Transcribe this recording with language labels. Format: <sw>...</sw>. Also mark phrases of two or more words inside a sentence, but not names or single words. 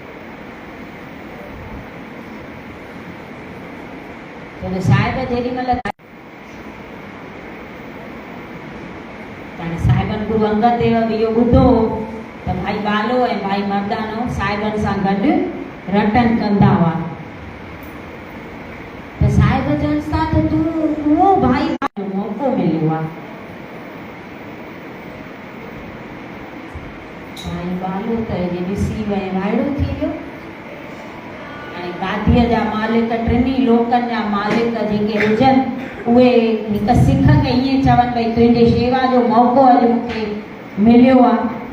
<sd>छो साहिब जेॾी महिल साहिबनि गुरु अंगद देव बि इहो ॿुधो त भाई बालो ऐं भाई मर्दानो साहिबनि सां गॾु रटन कंदा हुआ, त साहिब चवनि था त तूं उहो भाई मौक़ो मिलियो आहे। भाई बालो त ॾिसी वई वाइड़ो थी वियो, हाणे गादीअ जा मालिक, टिनी लोकनि जा मालिक जेके हुजनि, उहे हिकु सिख खे ईअं चवनि भई तुंहिंजे शेवा जो मौक़ो अॼु मूंखे मिलियो आहे,</sd>